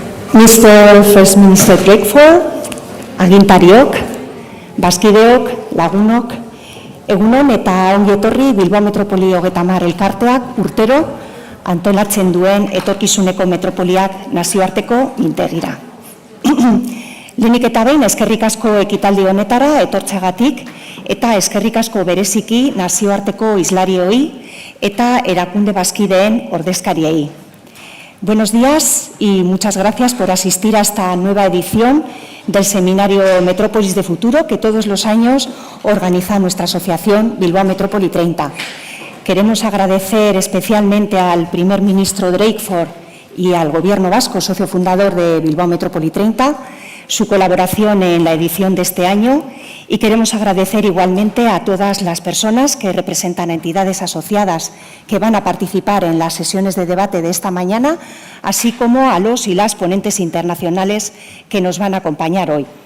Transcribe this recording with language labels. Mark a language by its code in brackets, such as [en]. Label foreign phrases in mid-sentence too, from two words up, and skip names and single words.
[eu] Mr. [en] First Minister [eu] Breakford, agintariok, bazkideok, lagunok, egunon eta ongi etorri Bilbao Metropoli 30 elkarteak urtero antolatzen duen etorkizuneko metropoliak nazioarteko mintegira. Lehenik eta behin eskerrik asko ekitaldi honetara etortzeagatik eta eskerrik asko bereziki nazioarteko hizlarioi eta erakunde bazkideen ordezkariei. [es] Buenos días y muchas gracias por asistir a esta nueva edición del Seminario Metrópolis de Futuro que todos los años organiza nuestra asociación Bilbao Metrópoli 30. Queremos agradecer especialmente al primer ministro Drakeford y al Gobierno vasco, socio fundador de Bilbao Metrópoli 30, su colaboración en la edición de este año y queremos agradecer igualmente a todas las personas que representan entidades asociadas que van a participar en las sesiones de debate de esta mañana, así como a los y las ponentes internacionales que nos van a acompañar hoy.